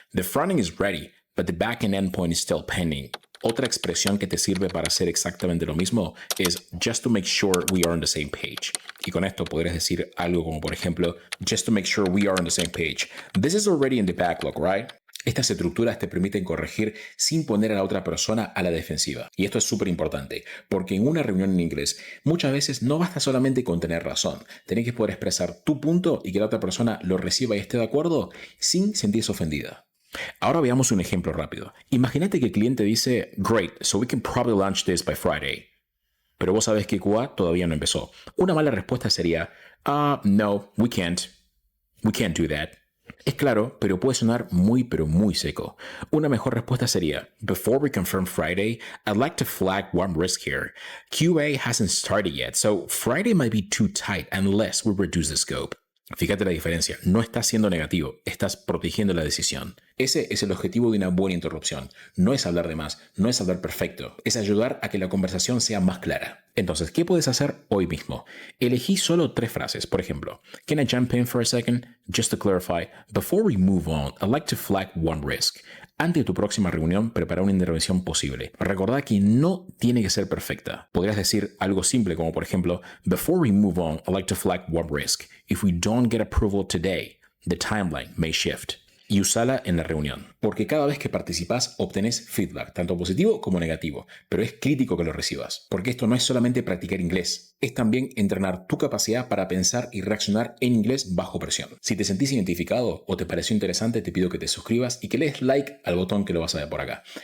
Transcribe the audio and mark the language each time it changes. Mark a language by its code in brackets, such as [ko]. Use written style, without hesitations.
[en] The fronting is ready, but the back-end endpoint is still pending. [es] Otra expresión que te sirve para hacer exactamente lo mismo es [en] just to make sure we are on the same page. [es] Y con esto podrías decir algo como, por ejemplo, [en] just to make sure we are on the same page. This is already in the backlog, right? [es] Estas estructuras te permiten corregir sin poner a la otra persona a la defensiva. Y esto es súper importante, porque en una reunión en inglés muchas veces no basta solamente con tener razón. Tenés que poder expresar tu punto y que la otra persona lo reciba y esté de acuerdo sin sentirse ofendida. Ahora veamos un ejemplo rápido. Imagínate que el cliente dice, [en] Great, so we can probably launch this by Friday. [es] Pero vos sabés que QA todavía no empezó. Una mala respuesta sería, no, [en] we can't. We can't do that. [es] Es claro, pero puede sonar pero muy seco. Una mejor respuesta sería, [en] Before we confirm Friday, I'd like to flag one risk here. QA hasn't started yet, so Friday might be too tight unless we reduce the scope. [es] Fíjate la diferencia, no estás siendo negativo, estás protegiendo la decisión. Ese es el objetivo de una buena interrupción. No es hablar de más, no es hablar perfecto, es ayudar a que la conversación sea más clara. Entonces, ¿qué puedes hacer hoy mismo? Elegí solo 3 frases, por ejemplo, [en] Can I jump in for a second? Just to clarify, before we move on, I'd like to flag one risk. [es] Antes de tu próxima reunión, prepara una intervención posible. Recordá que no tiene que ser perfecta. Podrías decir algo simple como por ejemplo, [en] Before we move on, I'd like to flag one risk. If we don't get approval today, the timeline may shift. [es] Y usala en la reunión, porque cada vez que participas obtenés feedback, tanto positivo como negativo, pero es crítico que lo recibas, porque esto no es solamente practicar inglés, es también entrenar tu capacidad para pensar y reaccionar en inglés bajo presión. Si te sentís identificado o te pareció interesante, te pido que te suscribas y que le des like al botón que lo vas a ver por acá.